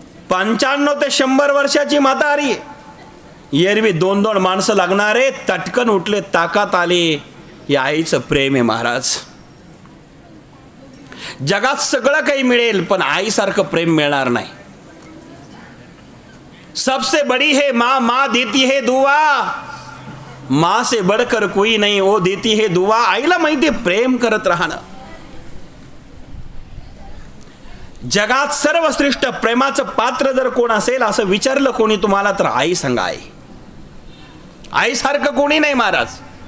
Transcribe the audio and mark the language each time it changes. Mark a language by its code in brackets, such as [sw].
[mr] 95 ते 100 वर्षाची म्हातारी, एरवी 2-2 माणसं लागणारे, तटकन उठले, ताकात आले. या आईचं प्रेम आहे महाराज. जगात सगळं काही मिळेल पण आईसारखं प्रेम मिळणार नाही. [hi] सबसे बड़ी है माँ, माँ देती है दुआ, माँ से बढ़कर कोई नहीं, वो देती है दुआ. [mr] आईला माहिती प्रेम करत राहणं. जगात सर्वश्रेष्ठ प्रेमाचं पात्र जर कोण असेल असं विचारलं कोणी तुम्हाला तर आई सांगा. आई, आईसारखं कोणी नाही महाराज.